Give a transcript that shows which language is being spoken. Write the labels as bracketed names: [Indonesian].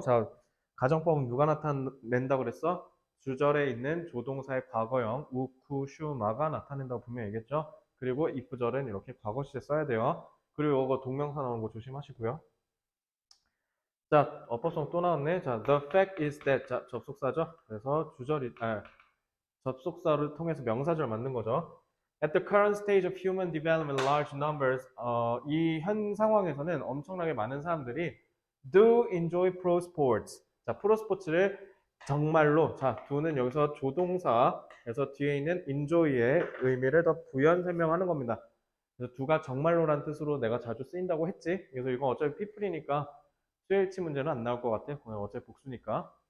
[Korean] 자 가정법은 누가 나타낸다고 그랬어? 주절에 있는 조동사의 과거형 우쿠슈마가 나타낸다고 분명히 얘기했죠. 그리고 이프절은 이렇게 과거 시제 써야 돼요. 그리고 이거 동명사 나오는 거 조심하시고요. 자, 어법성 또 나왔네. 자, the fact is that. 자, 접속사죠. 그래서 접속사를 통해서 명사절 만든 거죠. [English] At the current stage of human development, large numbers, [Korean] 이 현 상황에서는 엄청나게 많은 사람들이 [English] do enjoy pro sports. [Korean] 자, 프로 스포츠를 정말로, 자, do는 여기서 조동사, 그래서 뒤에 있는 enjoy의 의미를 더 부연 설명하는 겁니다. 그래서 do가 정말로란 뜻으로 내가 자주 쓰인다고 했지. 그래서 이건 어차피 people이니까 수일치 문제는 안 나올 것 같아. 어차피 복수니까.